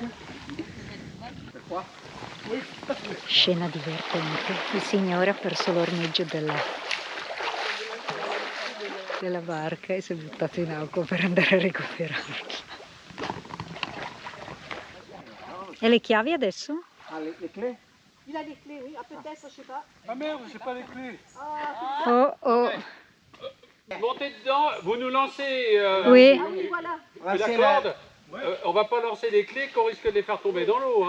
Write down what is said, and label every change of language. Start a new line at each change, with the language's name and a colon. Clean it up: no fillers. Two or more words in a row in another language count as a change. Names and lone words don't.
Italian: Qua. Scena divertente. Il signore ha perso l'ormeggio della barca e si è buttato in acqua per andare a recuperarla. E le chiavi adesso?
French: Ah, le clés? Il a les clés, oui. Ah, peut-être, je sais pas. Ah merde, j'ai pas les clés. Oh oh. Montez dedans, vous nous lancez Oui. Ah oui, voilà. la corde. On va pas lancer des clés qu'on risque de les faire tomber dans l'eau.